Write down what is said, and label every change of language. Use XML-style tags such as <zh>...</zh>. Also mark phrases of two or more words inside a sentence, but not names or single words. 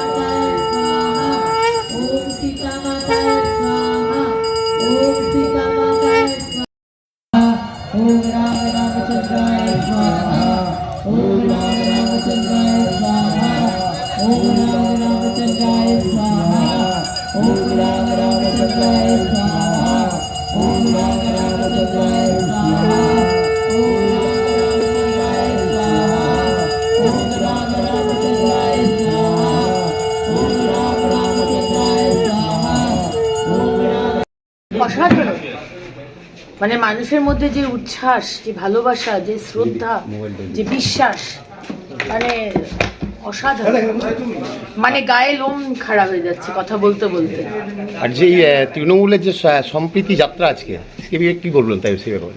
<sa>माताय स्वाहा ओम सीता माताय स्वाहा ओम राम रामचंद्राय स्वाहा ओम राम रामचंद्राय स्वाहा ओम राम रामचंद्राय स्वाहा ओम राम रामचंद्राय स्वाहा ओम राम रामचंद्राय स्वाहा ओम राम रामचंद्राय स्वाहा ओम राम रामचंद्राय स्वाहा ओम राम</sa> <bn>অসাধারণ মানে মানুষের মধ্যে যে উচ্ছ্বাস, যে ভালোবাসা, যে শ্রদ্ধা, যে বিশ্বাস, মানে অসাধারণ, মানে গায়ে লোম খাড়া হয়ে যাচ্ছে কথা বলতে বলতে। আর যে তৃণমূলের যে সম্প্রীতি যাত্রা আজকে সে বিষয়ে কি বলবেন তাই সে ব্যাপারে?</bn>